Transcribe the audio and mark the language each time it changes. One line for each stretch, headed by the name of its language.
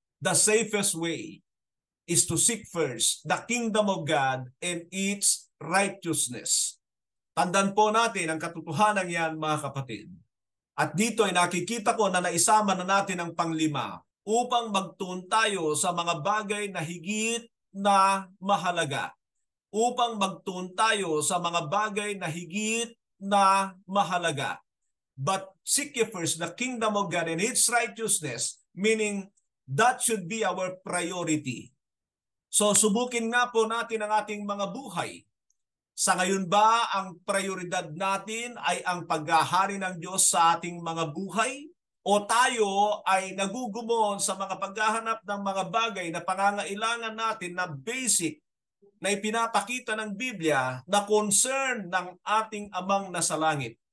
English: The safest way is to seek first the kingdom of God and its righteousness.
Filipino: Tandaan po natin ang katotohanan yan, mga kapatid. At dito ay nakikita ko na naisama na natin ang panglima upang magtuon tayo sa mga bagay na higit na mahalaga. Upang magtuon tayo sa mga bagay na higit na mahalaga.
English: But seek ye first the kingdom of God and its righteousness, meaning that should be our priority.
Filipino: So subukin nga po natin ang ating mga buhay. Sa ngayon ba ang prioridad natin ay ang paghahari ng Diyos sa ating mga buhay? O tayo ay nagugumon sa mga paghahanap ng mga bagay na pangangailangan natin na basic na ipinapakita ng Biblia na concern ng ating amang nasa langit?